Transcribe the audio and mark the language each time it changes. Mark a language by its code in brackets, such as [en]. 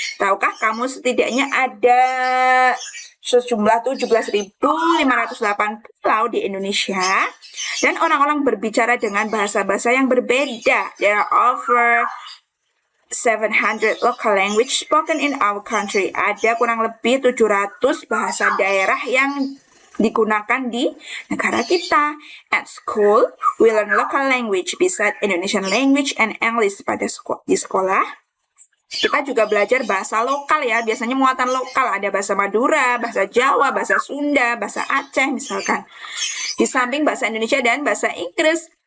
[id] Tahukah kamu setidaknya ada sejumlah 17.508 pulau di Indonesia, dan orang-orang berbicara dengan bahasa-bahasa yang berbeda. [en] There are over 700 local language spoken in our country. [id] Ada kurang lebih 700 bahasa daerah yang digunakan di negara kita. [en] At school, we learn local language beside Indonesian language and English. [id] Di sekolah, kita juga belajar bahasa lokal ya. Biasanya muatan lokal, ada bahasa Madura, bahasa Jawa, bahasa Sunda, bahasa Aceh misalkan. Di samping bahasa Indonesia dan bahasa Inggris.